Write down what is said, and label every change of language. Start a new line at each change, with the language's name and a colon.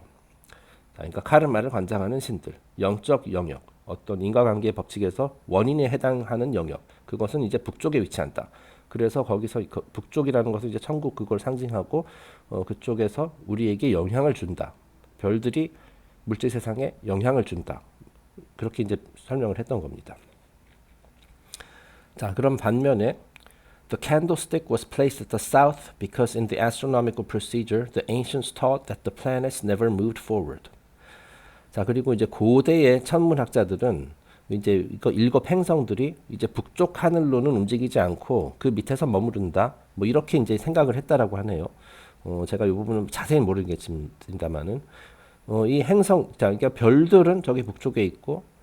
Korean: 자, 그러니까 카르마를 관장하는 신들, 영적 영역, 어떤 인과관계의 법칙에서 원인에 해당하는 영역, 그것은 이제 북쪽에 위치한다. 그래서 거기서 북쪽이라는 것은 이제 천국 그걸 상징하고 그쪽에서 우리에게 영향을 준다. 별들이 물질 세상에 영향을 준다. 그렇게 이제 설명을 했던 겁니다. 자, 그럼 반면에
English: The candlestick was placed at the south because in the astronomical procedure the ancients taught that the planets never moved forward.
Korean: 자, 그리고 이제 고대의 천문학자들은 이제 이거 일곱 행성들이 이제 북쪽 하늘로는 움직이지 않고 그 밑에서 머무른다. 뭐 이렇게 이제 생각을 했다라고 하네요. 제가 이 부분은 자세히 모르겠습니다만은 이 행성, 자, 그러니까 별들은 저기 북쪽에 있고